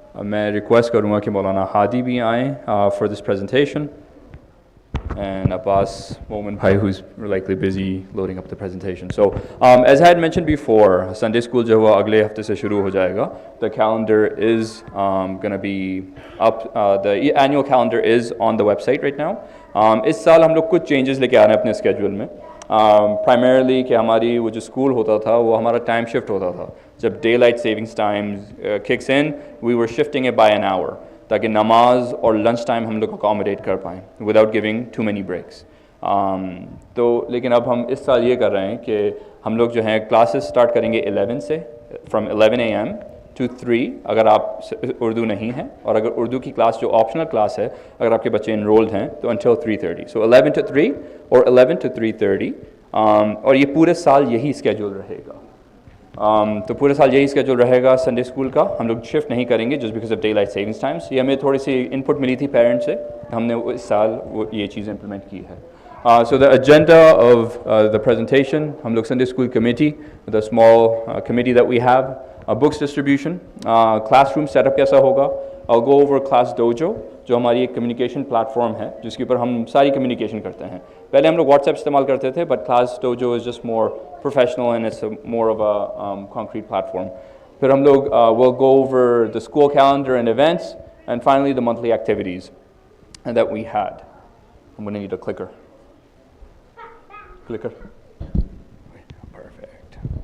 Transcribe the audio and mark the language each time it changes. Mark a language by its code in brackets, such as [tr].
[hi] मैं रिक्वेस्ट करूँगा कि मौलाना हादी भी आएँ [en] for this presentation, and Abbas Momin Bhai, who's likely busy loading up the presentation. So as I had mentioned before, Sunday school [hi] जो है अगले हफ्ते से शुरू हो जाएगा. [en] The calendar is going to be up. The annual calendar is on the website right now. [hi] इस साल हम लोग कुछ changes लेके आ रहे हैं अपने schedule में. Primarily कि हमारी वो जो school होता था वो हमारा time shift होता था. [en] जब daylight savings time kicks in, we were shifting it by an hour, [hi] ताकि नमाज और लंच टाइम हम लोग अकोमोडेट कर पाएँ [en] Without giving too many breaks. [hi] तो लेकिन अब हम इस साल ये कर रहे हैं कि हम लोग जो हैं क्लासेस स्टार्ट करेंगे 11 से, [en] from 11 AM to 3 [hi] अगर आप उर्दू नहीं हैं, और अगर उर्दू की क्लास जो ऑप्शनल क्लास है अगर आपके बच्चे इनरोल्ड हैं तो [en] until 3:30. So 11 to 3 [hi] और [en] 11 to 3:30, [hi] और ये पूरे साल यही स्केड्यूल रहेगा. तो पूरे साल यही स्केड्यूल रहेगा संडे स्कूल का. हम लोग शिफ्ट नहीं करेंगे [en] Just because of daylight savings times. [hi] ये हमें थोड़ी सी इनपुट मिली थी पेरेंट्स से, हमने इस साल वो ये चीज़ इम्प्लीमेंट की है. [en] So the agenda of the presentation, [hi] हम लोग [en] Sunday School Committee, the small committee that we have, books distribution, classroom setup [hi] कैसा होगा. [en] I'll go over Class Dojo, [hi] जो हमारी एक communication platform है जिसके ऊपर हम सारी communication करते हैं. पहले हम लोग WhatsApp इस्तेमाल करते थे, [en] but Class Dojo is just more professional and it's more of a concrete platform. [hi] फिर हम लोग [en] will go over the school calendar and events, and finally the monthly activities that we had. I'm going to need a clicker. Clicker. Perfect.